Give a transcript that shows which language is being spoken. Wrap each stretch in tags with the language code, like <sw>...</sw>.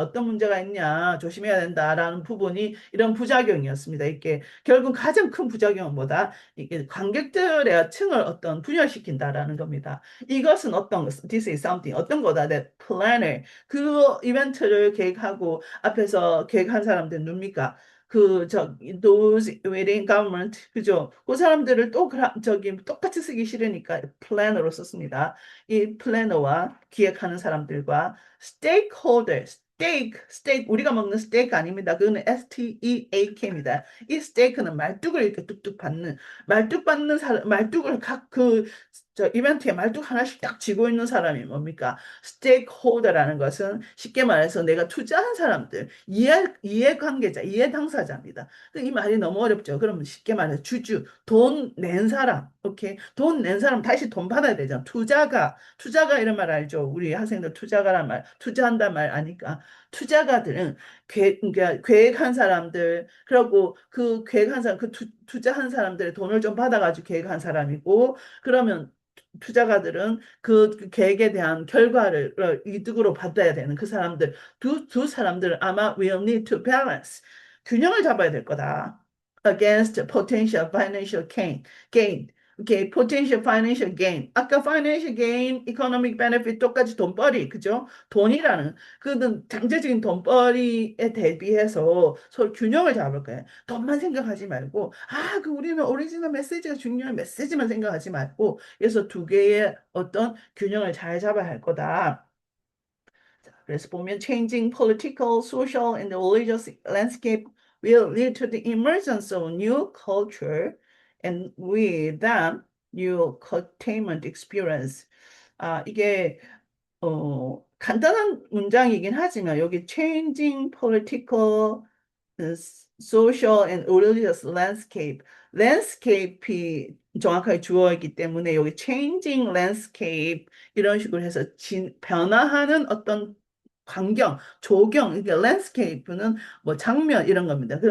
<ko>어떤 문제가 있냐. 조심해야 된다라는 부분이 이런 부작용이었습니다. 이게 결국 가장 큰 부작용은 뭐다? 이게 관객들의 층을 어떤 분열시킨다라는 겁니다. 이것은</ko> <en>this is something</en> <ko>어떤 거다.</ko> <en>that planner</en> <ko>그 이벤트를 계획하고 앞에서 계획한 사람들 누굽니까?</ko> <en>those within government, 그죠?</en> <ko>그 사람들을 또, 저기, 똑같이 쓰기 싫으니까 플래너로 썼습니다. 이 플래너와 기획하는 사람들과 stakeholder, 우리가 먹는 스테이크 아닙니다. 그거는 STEAK입니다. 이 스테이크는 말뚝을 이렇게 뚝뚝 받는, 말뚝 받는 사람, 말뚝을 이벤트에 말뚝 하나씩 딱 쥐고 있는 사람이 뭡니까? 스테이크홀더라는 것은 쉽게 말해서 내가 투자한 사람들, 이해관계자, 이해당사자입니다. 이 말이 너무 어렵죠. 그러면 쉽게 말해서 돈 낸 사람, 오케이? 돈 낸 사람 다시 돈 받아야 되잖아. 투자가 이런 말 알죠? 우리 학생들 투자가란 말, 투자한단 말 아니까. 투자가들은 그러니까 계획한 사람들, 그리고 그 계획한 사람, 투자한 사람들의 돈을 좀 받아가지고 계획한 사람이고, 그러면 투자가들은 그 계획에 대한 결과를 이득으로 받아야 되는 그 사람들, 두 사람들은 아마</ko> <en>will need to balance.</en> <ko>균형을 잡아야 될 거다.</ko> <en>against potential financial gain. 오케이, potential financial gain.</en> <ko>아까</ko> <en>financial gain, economic benefit</en> <ko>똑같이 돈벌이, 그죠? 돈이라는 그는 잠재적인 돈벌이에 대비해서 서로 균형을 잡을 거예요. 돈만 생각하지 말고, 우리는 오리지널 메시지가 중요한 메시지만 생각하지 말고, 그래서 두 개의 어떤 균형을 잘 잡아야 할 거다.</ko> <en>그래서 보면 changing political, social, and religious landscape will lead to the emergence of new culture and with them new containment experience.</en> <ko>이게 간단한 문장이긴 하지만 여기</ko> <en>changing political, social and religious landscape</en> <ko>이 정확하게 주어있기 때문에 여기 changing landscape 이런 식으로 해서 변화하는 어떤 환경, 조경, 이게 landscape는 뭐 장면 이런 겁니다.</ko>